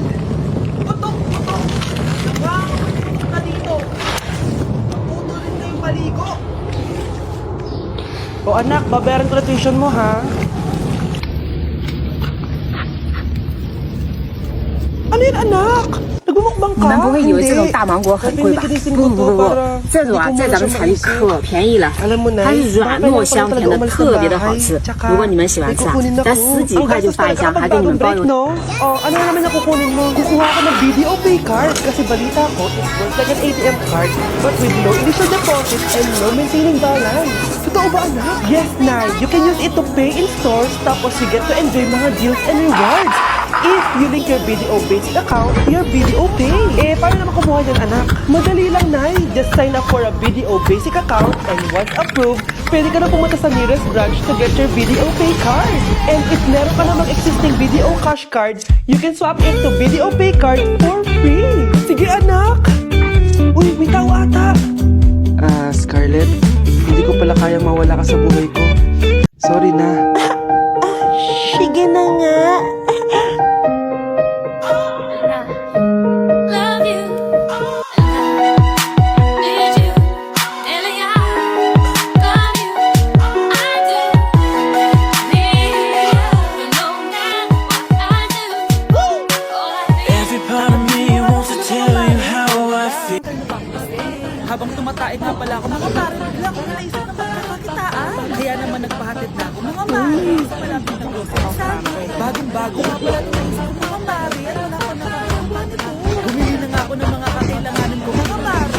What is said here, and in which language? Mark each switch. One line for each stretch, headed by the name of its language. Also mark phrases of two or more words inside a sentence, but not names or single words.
Filipino: Putok. Putok na dito. Maputo rin kayong maligo. O anak, babayaran ko na tuition mo ha. Ano yun anak? Nagmumukbang
Chinese: 你
Filipino: ka?
Chinese: 们不会以为这种
Filipino: Hindi.
Chinese: 大芒果很贵吧？
Filipino: Sabi
Chinese: 不
Filipino: ni
Chinese: 不不
Filipino: Kinising
Chinese: 不
Filipino: para，
Chinese: 这种啊，
Filipino: hindi ko
Chinese: 在咱们
Filipino: muna
Chinese: 茶里
Filipino: siya
Chinese: 可便宜了，
Filipino: Alam mo na,
Chinese: 它是软糯香甜的，特别的好吃。如果你们喜欢吃啊，咱10几块就发一箱，还给你们包邮。
Filipino: no? Oh, ano naman na kukunin mo? Kukuha ko ng
English: video pay card
Filipino: kasi balita ko,
English: it works like an ATM card but with no initial deposit and no maintaining balance.
Filipino: Totoo ba anak?
English: Yes, Nay. You can use it to pay in stores tapos you get to enjoy mga deals and rewards. If you link your BDO basic account to your BDO Pay.
Filipino: Paano naman kumuha yan, anak? Madali lang, Nay.
English: Just sign up for a BDO basic account and once approved,
Filipino: pwede ka na pumunta sa
English: nearest branch to get your BDO Pay card. And if
Filipino: meron ka namang
English: existing BDO cash card, you can swap it to BDO Pay card for free.
Filipino: Sige, anak. Uy, may tao ata. Scarlett, hindi ko pala kaya mawala ka sa buhay ko. Sorry na. Sige na nga.
English: Love you, need you, and I love you. I do need you, no matter what I do. All I think. Every part of me wants to tell you how I feel.
Filipino: Habang tumataig nga pala ako, mga pare, bigla ko naisip na magkakakitaan. Kaya naman nagpahatid na ako, mga pare, sa malapit na grocery sa akin. Bagong-bago nga pala ito naisip ko, mga pare, at wala ko nakakamba nito. Bumili na nga ako ng mga kakailanganin ko, mga pare.